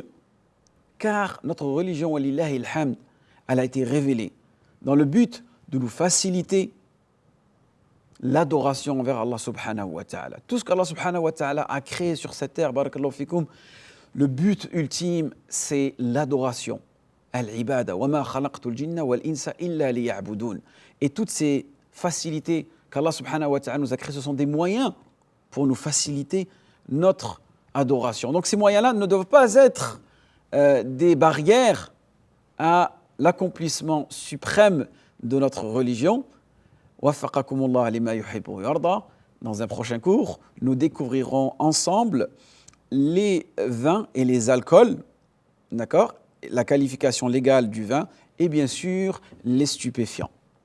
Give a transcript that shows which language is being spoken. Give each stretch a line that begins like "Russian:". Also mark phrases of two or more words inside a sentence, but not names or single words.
French: Car notre religion,
Arabic: ولله الحمد,
French: elle a été révélée dans le but de nous faciliter l'adoration envers Allah
Arabic: سبحانه وتعالى.
French: Tout ce qu'Allah
Arabic: سبحانه وتعالى
French: a créé sur cette terre,
Arabic: بارك الله فيكم,
French: le but ultime, c'est l'adoration.
Arabic: العبادة وما خلقت الجن والإنس إلا ليعبدون.
French: Et toutes ces facilités qu'Allah
Arabic: سبحانه وتعالى
French: nous a créées, ce sont des moyens pour nous faciliter notre adoration. Donc ces moyens-là ne doivent pas être des barrières à l'accomplissement suprême de notre religion.
Arabic: وفقكم الله لما يحب ويرضى.
French: Dans un prochain cours, nous découvrirons ensemble les vins et les alcools, d'accord, la qualification légale du vin et bien sûr les stupéfiants.